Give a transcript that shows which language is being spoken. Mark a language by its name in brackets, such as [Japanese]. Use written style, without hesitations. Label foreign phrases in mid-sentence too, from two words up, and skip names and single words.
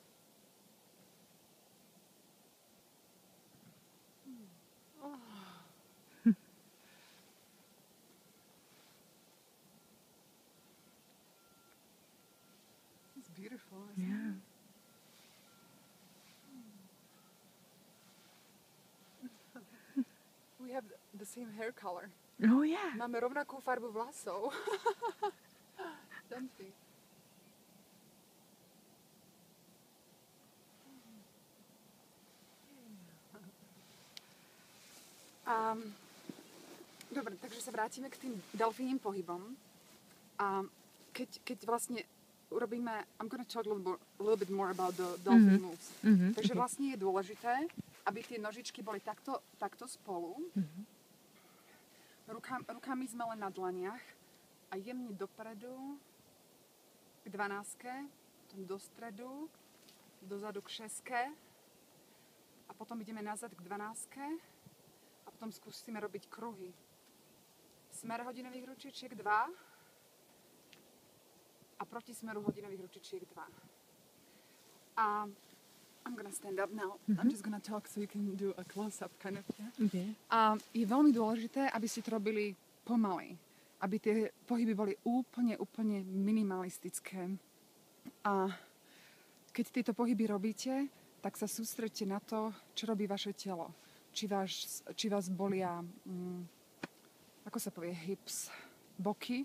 [English] It's beautiful, isn't it? We have the same hair color. Oh yeah. [Slovak] Máme rovnakú farbu vlasov. [English] Don't we? [Slovak] Dobre, takže sa vrátime k tým delfínnym pohybom. A keď vlastne urobíme... [English] I'm going to talk a little bit more about the dolphin moves. [Slovak] Takže vlastne je dôležité aby tie nožičky boli takto spolu. Rukami sme len na dlaniach a jemne dopredu k 12, potom do stredu, dozadu k 6 a potom ideme nazad k 12 a potom skúsime robiť kruhy. Smer hodinových ručičiek 2 a proti smeru hodinových ručičiek 2. [English] I'm gonna stand up now. I'm just gonna talk so you can do a close-up kind of. Yeah? Okay. [Slovak] A je veľmi dôležité, aby ste to robili pomaly. Aby tie pohyby boli úplne minimalistické. A keď tieto pohyby robíte, tak sa sústredte na to, čo robí vaše telo. Či vás bolia, ako sa povie, hips, boky.